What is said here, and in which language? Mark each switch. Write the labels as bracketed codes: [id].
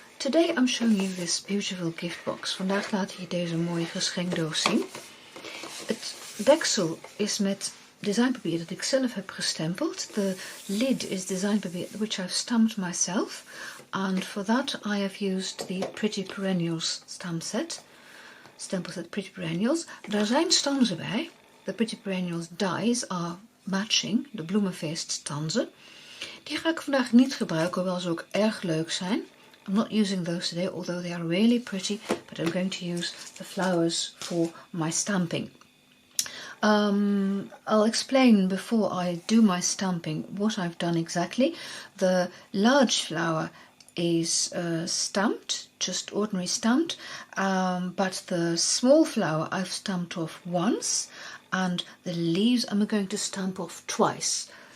[en] Today I'm showing you this beautiful gift box. [nl] Vandaag laat ik je deze mooie geschenkdoos zien. Het deksel is met designpapier dat ik zelf heb gestempeld. [en] The lid is designpapier which I've stamped myself. And for that I have used the Pretty Perennials stamp set. [nl] Stempel set Pretty Perennials. Daar zijn stanzen bij. [en] The Pretty Perennials dies are matching, [nl] de bloemenfeest stanzen. Die ga ik vandaag niet gebruiken, hoewel ze ook erg leuk zijn. [en] I'm not using those today, although they are really pretty, but I'm going to use the flowers for my stamping. I'll explain before I do my stamping what I've done exactly. The large flower is stamped, just ordinary stamped, but the small flower I've stamped off once, and the leaves I'm going to stamp off twice.